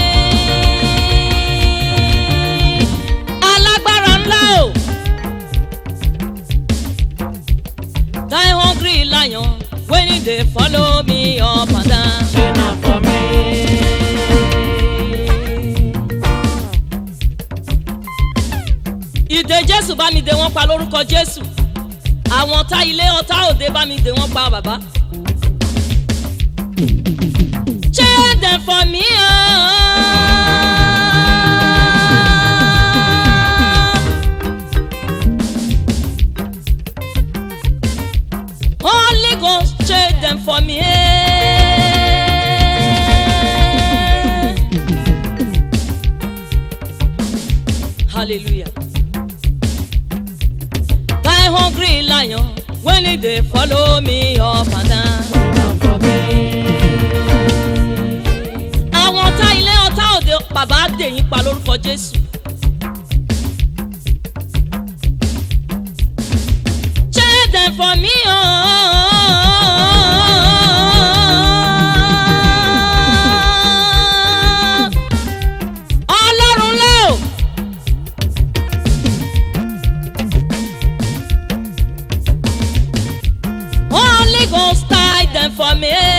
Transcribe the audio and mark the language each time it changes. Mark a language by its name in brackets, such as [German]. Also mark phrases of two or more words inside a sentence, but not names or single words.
[Yoruba] alágbára ńlá o [English] die hungry lion when they follow me up and down chain for me [Yoruba] ìdè Jésù bá mi dè wọ́n pa lórúkọ Jésù àwọn ọ̀tá ilé ọ̀tá òde bá mi dè wọ́n pa bàbá. [English] Chain them for me Holy Ghost chain them for me Hallelujah. Hungry lion when they follow me up and down. [Yoruba] Àwọn ọ̀tá ilé ọ̀tá òde bàbá dè yín pa lórúkọ Jésù. [English] Chain them for me [Yoruba] Ọlọ́run lé o. [English] Holy Ghost tie them for me.